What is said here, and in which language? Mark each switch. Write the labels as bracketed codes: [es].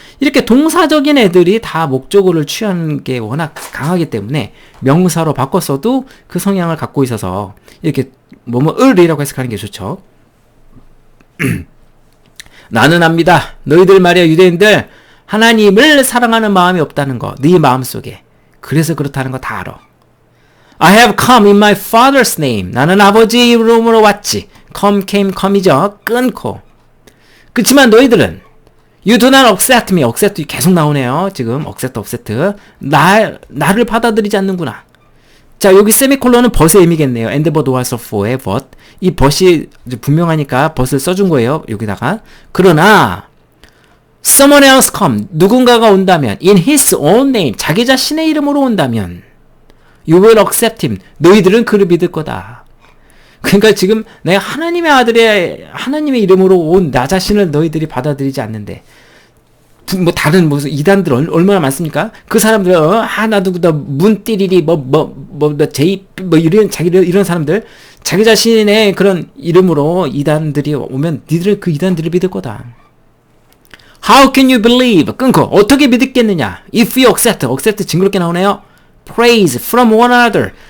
[ko] 이렇게 동사적인 애들이 다 목적어를 취하는 게 워낙 강하기 때문에 명사로 바꿨어도 그 성향을 갖고 있어서 이렇게 을이라고 해석하는 게 좋죠. 나는 압니다. 너희들 말이야, 유대인들, 하나님을 사랑하는 마음이 없다는 거, 네 마음속에. 그래서 그렇다는 거 다 알아. [en] I have come in my father's name. [ko] 나는 아버지의 이름으로 왔지. come이죠. 끊고. 그렇지만 너희들은 [en] you do not accept me. [ko] accept 계속 나오네요. 지금 accept. 나를 받아들이지 않는구나. 자, 여기 세미콜론은 벗의 의미겠네요. and but was for의 but. 이 but이 분명하니까 but을 써준 거예요. 여기다가. 그러나 [en] someone else come. [ko] 누군가가 온다면 [en] in his own name. [ko] 자기 자신의 이름으로 온다면 [en] you will accept him. [ko] 너희들은 그를 믿을 거다. 그러니까 지금 내가 하나님의 아들의 하나님의 이름으로 온 나 자신을 너희들이 받아들이지 않는데 다른 무슨 이단들 얼마나 많습니까? 그 사람들 나도 문띠리리 제이 이런 사람들 자기 자신의 그런 이름으로 이단들이 오면 니들은 그 이단들을 믿을 거다. [en] How can you believe? [ko] 끊고 어떻게 믿겠느냐? [en] If you accept [ko] 징그럽게 나오네요. [en] praise from one another.